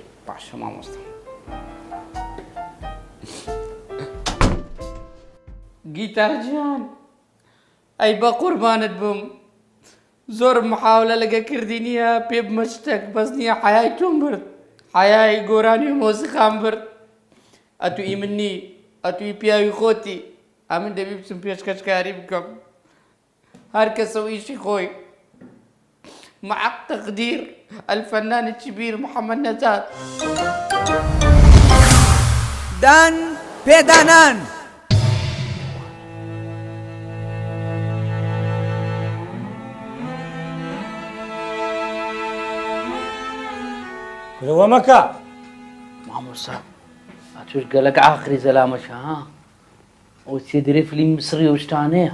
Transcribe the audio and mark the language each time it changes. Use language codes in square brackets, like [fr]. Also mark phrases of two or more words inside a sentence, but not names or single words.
[ckb] باشە مامۆستا گیتارجیان ئەی بە قوربانت بم زۆر محاولە لەگە کردی نییە پێ بمە شتێک بەس نییە حیای تۆم برد حیای گۆرانی و مۆسیقام برد ئەتوئی منی ئەتوی پیاوی خۆتی ئەمن دەبی بچم پێشکەشکاری بکەم هەر کەسە و ئیشی خۆی [ar] مع تقدير الفنان الكبير محمد نجات [ckb] دان پێدانان لەوە مەکە مامۆستا ئەتوش گەلک ئاخری زەلامەشە ها ئەو چێدرێ فیلم مسڕی و شتانەیە